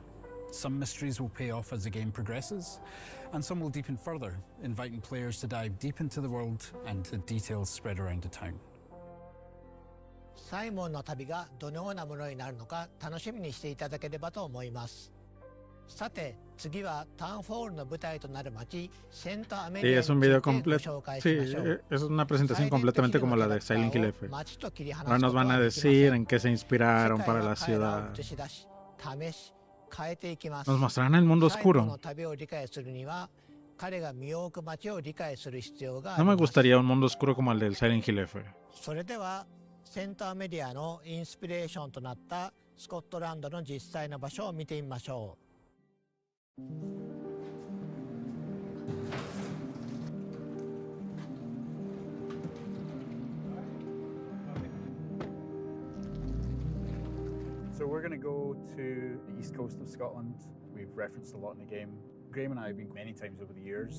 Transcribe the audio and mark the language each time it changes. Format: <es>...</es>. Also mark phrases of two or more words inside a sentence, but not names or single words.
<en>Some mysteries will pay off as the game progresses, and some will deepen further, inviting players to dive deep into the world and the details spread around the town.</en> <ja>サイモンの旅がどのようなものになるのか楽しみにしていただければと思います。さて、次はタウンフォールの舞台となる街、セントアメリアについてご紹介しましょう。</ja> <es>Es una presentación completamente como la de Silent Hill F. Ahora nos van a decir en qué se inspiraron para la ciudad. Nos mostrarán el mundo oscuro. No me gustaría un mundo oscuro como el del Silent Hill F.</es> <ja>それではセントアメリアのインスピレーションとなったスコットランドの実際の場所を見てみましょう。</ja> <en>So we're going to go to the east coast of Scotland. We've referenced a lot in the game. Graham and I have been many times over the years.</en>